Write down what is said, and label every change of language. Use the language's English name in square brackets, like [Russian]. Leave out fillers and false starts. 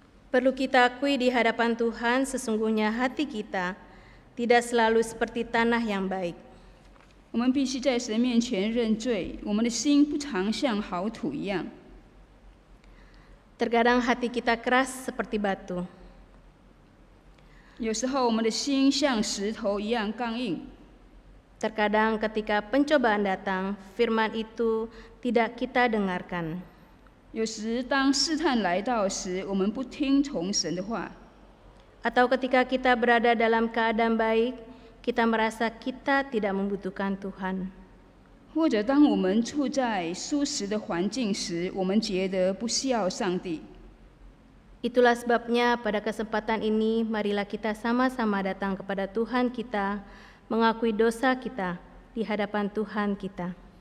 [Indonesian] Perlu kita akui di hadapan Tuhan, sesungguhnya hati kita tidak selalu seperti tanah yang baik. [Chinese] 我们必须在神面前认罪，我们的心不常像好土一样。 [Indonesian] Terkadang hati kita keras seperti batu. [Chinese] 有时候我们的心像石头一样刚硬。 [Indonesian] Terkadang ketika pencobaan datang, firman itu tidak kita dengarkan. [Chinese] 有时当试探来到时，我们不听从神的话。 [Indonesian] Atau ketika kita berada dalam keadaan baik, kita merasa kita tidak membutuhkan Tuhan. [Chinese] 或者当我们处在舒适的环境时，我们觉得不需要上帝。 [Indonesian] Itulah sebabnya pada kesempatan ini, marilah kita sama-sama datang kepada Tuhan kita, mengakui dosa kita di hadapan Tuhan kita.